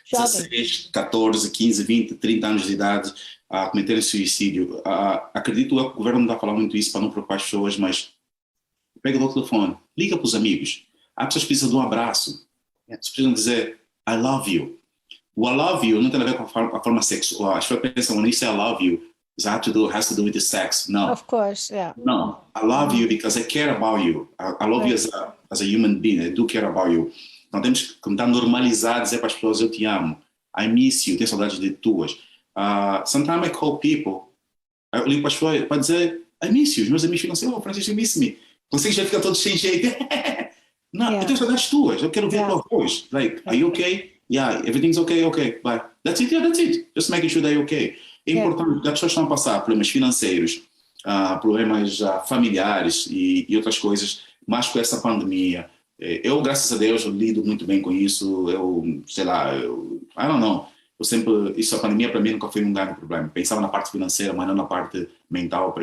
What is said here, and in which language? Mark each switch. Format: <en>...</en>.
<pt>16, 14, 15, 20, 30 anos de idade a cometerem suicídio. Acredito que o governo não está a falar muito isso para não preocupar as pessoas, mas pega o telefone, liga para os amigos. Há pessoas que precisam de um abraço. As pessoas precisam dizer</pt> <en>I love you.</en> <pt>O</pt> <en>I love you</en> <pt>não tem a ver com a forma sexual. As pessoas pensam,</pt> <en>when you say I love you, it has to do with the sex. No. Of course, yeah. No, I love you because I care about you. I love you as a human being. I do care about you.</en> <pt>Então temos que tentar normalizar, dizer para as pessoas, eu te amo,</pt> <en>I miss you,</en> <pt>tenho saudades de tuas.</pt> <en>Sometimes I call people,</en> <pt>eu ligo para as pessoas para dizer,</pt> <en>I miss you.</en> <pt>Os meus amigos ficam assim, Francisco,</pt> <en>you miss me.</en> <pt>Vocês já ficam todos sem jeito. Não, eu tenho saudades tuas, eu quero ver tua voz.</pt> <en>Like, are you okay? Yeah, everything's okay, bye. That's it, just making sure that you're okay.</en> <pt>É importante, as pessoas estão a passar problemas financeiros, problemas familiares e outras coisas, mas com essa pandemia. Eu, graças a Deus, eu lido muito bem com isso. Eu, sei lá,</pt> <en>I don't know.</en> <pt>A pandemia para mim nunca foi um grande problema. Pensava na parte financeira, mas não na parte mental.</pt>